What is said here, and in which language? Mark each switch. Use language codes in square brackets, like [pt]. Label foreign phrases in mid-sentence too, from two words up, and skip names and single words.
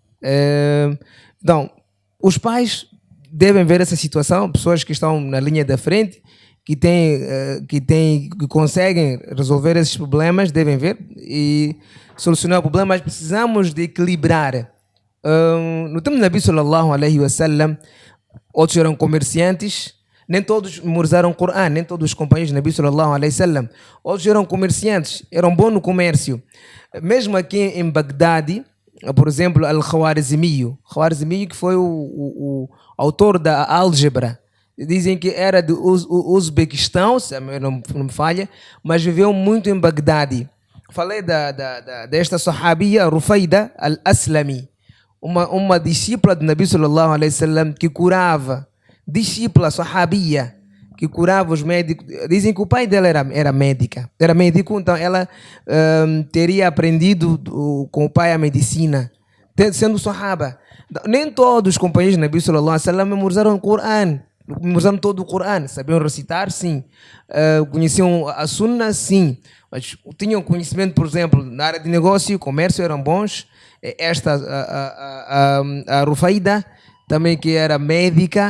[pt] Então, os pais devem ver essa situação, pessoas que estão na linha da frente, que conseguem resolver esses problemas, devem ver e solucionar o problema, mas precisamos de equilibrar. No tempo do [ar] نبي صلى الله عليه وسلم, [pt] outros eram comerciantes, nem todos memorizaram o Corão, nem todos os companheiros do [ar] نبي صلى الله عليه وسلم, [pt] outros eram comerciantes, eram bons no comércio. Mesmo aqui em Bagdade, por exemplo, Al-Khwarizmi, que foi o autor da álgebra, dizem que era do Uzbequistão, se não me falha, mas viveu muito em Bagdade. Falei desta sahabia Rufaida al-Aslami, uma discípula do [ar] نبي صلى الله عليه وسلم [pt] que curava, discípula sahabia, que curava os médicos. Dizem que o pai dela era médico, então ela teria aprendido com o pai a medicina, sendo sahaba. Nem todos os companheiros do [ar] نبي صلى الله عليه وسلم [pt] memorizaram o Coran, memorizaram todo o Coran, sabiam recitar, sim, conheciam a Sunna, sim, mas tinham conhecimento, por exemplo, na área de negócio, comércio, eram bons. Esta, a Rufaida, também que era médica.